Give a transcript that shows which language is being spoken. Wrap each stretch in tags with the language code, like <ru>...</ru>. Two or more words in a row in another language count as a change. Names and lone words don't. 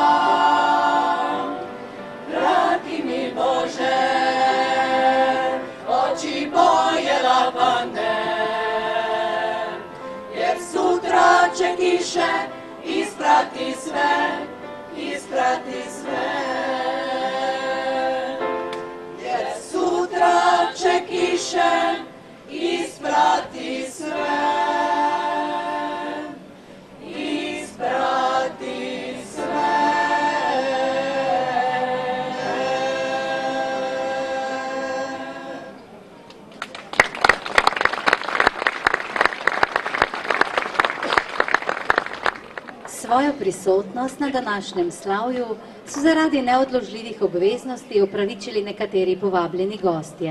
<sr>Vrati mi Bože, oči boje lavande, jer sutra će kiše isprati sve, isprati sve. Jer sutra će kiše isprati sve, isprati sve.</sr> <sl>Svojo prisotnost na današnjem slavju so zaradi neodložljivih obveznosti opravičili nekateri povabljeni gostje.</sl>